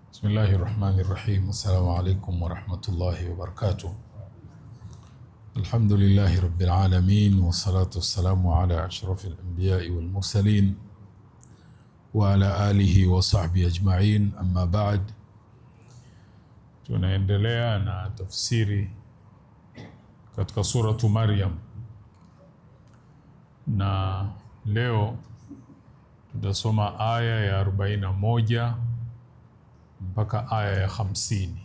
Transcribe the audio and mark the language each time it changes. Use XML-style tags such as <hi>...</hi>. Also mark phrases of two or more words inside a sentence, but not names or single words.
<ar>الله الرحمن الرحيم. السلام عليكم ورحمة الله وبركاته. الحمد لله رب العالمين، والصلاة والسلام على أشرف الأنبياء والمرسلين وعلى آله وصحبه أجمعين. أما بعد،</ar> <sw>tunaendelea na tafsiri katika suratu Maryam, na leo tutasoma aya ya 41 mpaka aya ya 50.</sw>